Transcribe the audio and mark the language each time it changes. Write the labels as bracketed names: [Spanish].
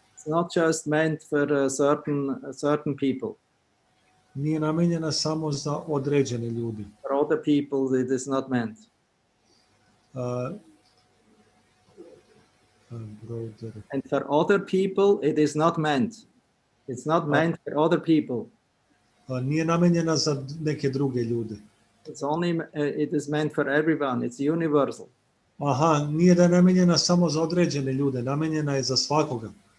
[English] It's not just meant for certain people. [Serbian] Nije namenjena samo za određene ljudi. [English] For other people, it is not meant. And for other people, it is not meant. It's not meant for other people. [Serbian] Nije namenjena za neke druge ljude. [English] It is meant for everyone. It's universal. [Serbian] Aha, nije da je namenjena samo za određene ljude, namenjena je za svakoga.